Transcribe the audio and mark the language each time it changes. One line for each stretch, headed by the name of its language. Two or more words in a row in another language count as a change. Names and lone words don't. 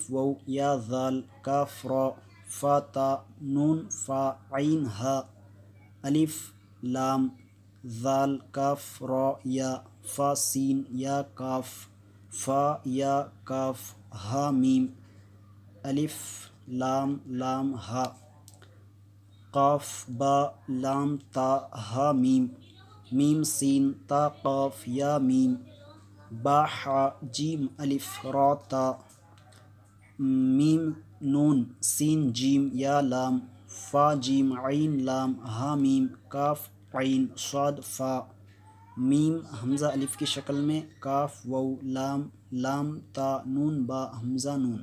Urdu: واو، یا ذال، کاف را، فا تا، نون، فا، عین، ہا، الف، لام، ذال، کاف را، یا، فا سین، یا کاف، فا یا کاف، ہا میم، الف، لام، لام، ہا، قاف، با، لام، تا، ہا میم، میم، سین، تا، قاف، یا میم، با، ہا، جیم، الف، را، تا، میم، نون، سین، جیم، یا لام، فا، جیم، عین، لام، ہا میم، کاف، عین، صاد، فا، میم حمزہ الف کی شکل میں، کاف، واو، لام، لام، تا، نون، با، حمزہ نون۔